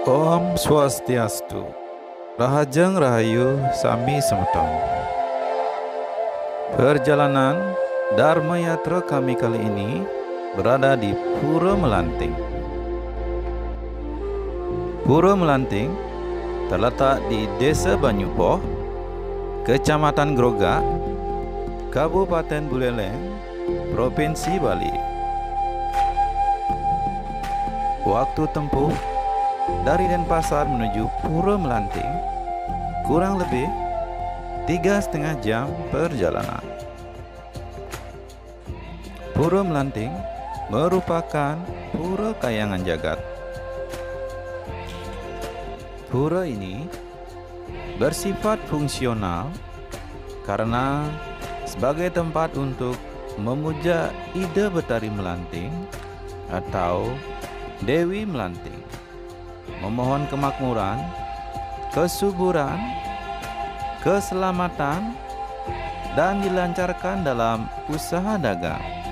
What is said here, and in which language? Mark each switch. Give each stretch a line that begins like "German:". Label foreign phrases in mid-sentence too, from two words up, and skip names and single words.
Balinese: Om Swastiastu. Rahajeng Rahayu Sami Semetong.
Indonesian: Perjalanan Dharma Yatra kami kali ini berada di Pura Melanting. Pura Melanting terletak di Desa Banyupoh, Kecamatan Grogak, Kabupaten Buleleng, Provinsi Bali. Waktu tempuh dari Denpasar menuju Pura Melanting kurang lebih 3,5 jam perjalanan. Pura Melanting merupakan pura kayangan jagat. Pura ini bersifat fungsional karena sebagai tempat untuk memuja Ida Betari Melanting atau Dewi Melanting, memohon kemakmuran, kesuburan, keselamatan, dan dilancarkan dalam usaha dagang.